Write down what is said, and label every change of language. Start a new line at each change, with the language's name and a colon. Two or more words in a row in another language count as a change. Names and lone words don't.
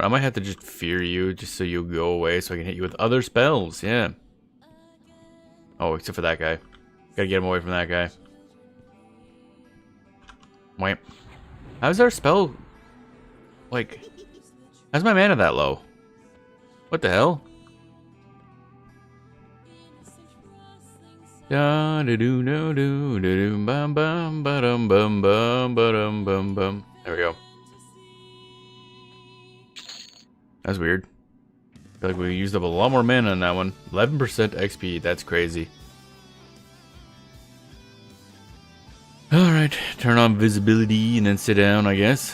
English: I might have to just fear you, just so you go away, so I can hit you with other spells, yeah. Oh, except for that guy. Gotta get him away from that guy. Wait. How's our spell... Like... How's my mana that low? What the hell? Da da do no do da do bum bum ba dum bum bum ba dum bum bum. There we go. That's weird. I feel like we used up a lot more mana on that one. 11% XP. That's crazy. Alright, turn on visibility and then sit down, I guess.